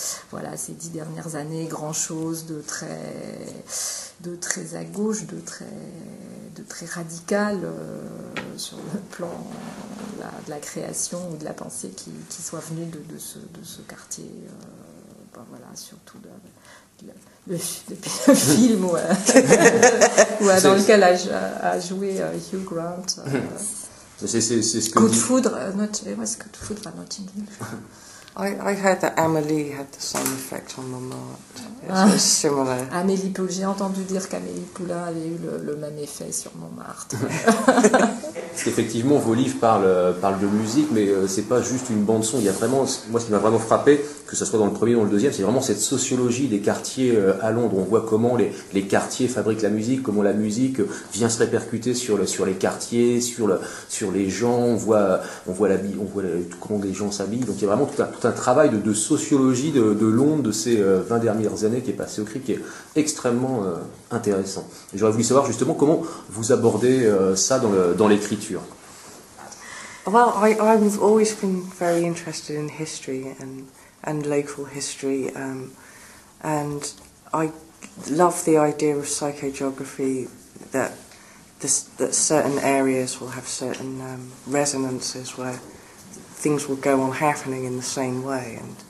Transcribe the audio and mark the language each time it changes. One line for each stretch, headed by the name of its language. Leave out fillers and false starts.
French: voilà, ces 10 dernières années grand chose de très à gauche, de très radical sur le plan de la création ou de la pensée qui soit venue de ce quartier, voilà, surtout le film dans lequel a joué Hugh Grant. C'est ce que Coup de foudre,
English: it was Coup de foudre, not in English. I heard that Amélie had the same effect on Montmartre. It's similar.
French: Amélie Poulain, j'ai entendu dire qu'Amélie Poulain avait eu le même effet sur Montmartre. Parce qu'effectivement, vos livres parlent de musique, mais c'est pas juste une bande son. Il y a vraiment, moi, ce qui m'a vraiment frappé, que ce soit dans le premier ou dans le deuxième, c'est vraiment cette sociologie des quartiers à Londres. On voit comment les quartiers fabriquent la musique, comment la musique vient se répercuter sur les quartiers, sur les gens. On voit comment les gens s'habillent. Donc il y a vraiment tout un travail de sociologie de Londres de ces 20 dernières années qui est passé au cric, qui est extrêmement intéressant. Et j'aurais voulu savoir justement comment vous abordez ça dans l'écriture.
English: Well, I've always been very interested in history and local history, and I love the idea of psychogeography that certain areas will have certain resonances where things will go on happening in the same way,